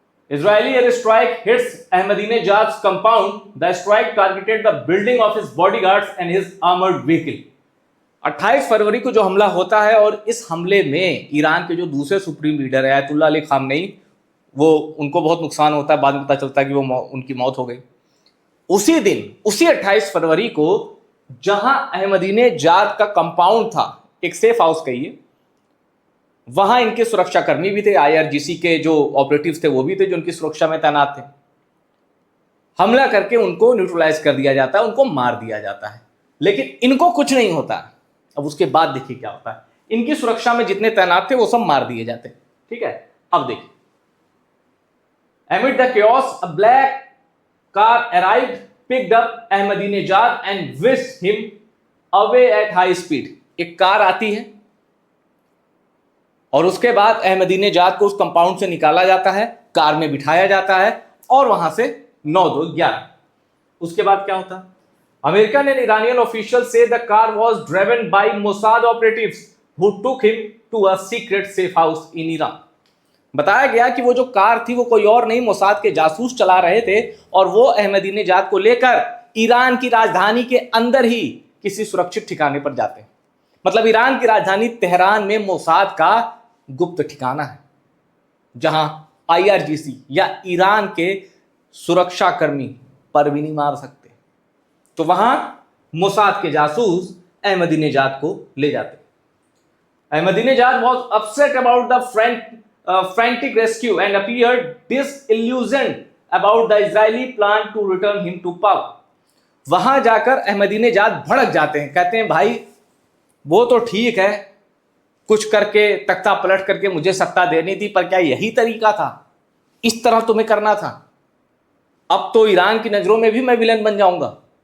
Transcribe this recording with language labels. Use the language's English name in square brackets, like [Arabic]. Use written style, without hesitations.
[English] Israeli airstrike hits Ahmadinejad's compound. The strike targeted the building of his bodyguards and his armored vehicle. [Hindi] 28 फरवरी को जो हमला होता है और इस हमले में ईरान के जो दूसरे सुप्रीम लीडर है अयतुल्ला अली खामनेई, वो उनको बहुत नुकसान होता है। बाद में पता चलता है कि वो उनकी मौत हो गई। उसी दिन, उसी 28 फरवरी को जहां अहमदीनेजाद का कंपाउंड था, एक सेफ हाउस कहिए, वहां इनके सुरक्षाकर्मी भी थे, आईआरजीसी के जो ऑपरेटिव्स थे वो भी थे जो उनकी सुरक्षा में तैनात थे। हमला करके उनको न्यूट्रलाइज कर दिया जाता है, उनको मार दिया जाता है, लेकिन इनको कुछ नहीं होता। अब उसके बाद देखिए क्या होता है। इनकी सुरक्षा में जितने तैनात थे वो सब मार दिए जाते हैं। ठीक है, अब देखिए, [English] amid the chaos a black car arrived, picked up Ahmadinejad and whisked him away at high speed। [Hindi] एक कार आती है और उसके बाद अहमदीनेजाद को उस कंपाउंड से निकाला जाता है, कार में बिठाया जाता है और वहां से 9-2-11। उसके बाद क्या होता है? [English] American and Iranian official से the car was driven by Mossad operatives who took him to a secret safe house in Iran. [Hindi] बताया गया कि वो जो कार थी वो कोई और नहीं, मोसाद के जासूस चला रहे थे और वो अहमदीनेजाद को लेकर ईरान की राजधानी के अंदर ही किसी सुरक्षित ठिकाने पर जाते हैं। मतलब ईरान की राजधानी तेहरान में मोसाद का गुप्त ठिकाना है, जहां आईआरजीसी या ईरान के सुरक्षाकर्मी पर भी नहीं मार सकते। तो वहां मोसाद के जासूस अहमदीनेजाद को ले जाते। [English] Ahmadinejad was upset about the frantic rescue and appeared disillusioned about the Israeli plan to return him to power। [Hindi] वहां जाकर अहमदीनेजाद भड़क जाते हैं, कहते हैं भाई वो तो ठीक है, कुछ करके तख्ता पलट करके मुझे सत्ता देनी थी, पर क्या यही तरीका था? इस तरह तुम्हें करना था? अब तो ईरान की नजरों में भी मैं विलन बन जाऊंगा।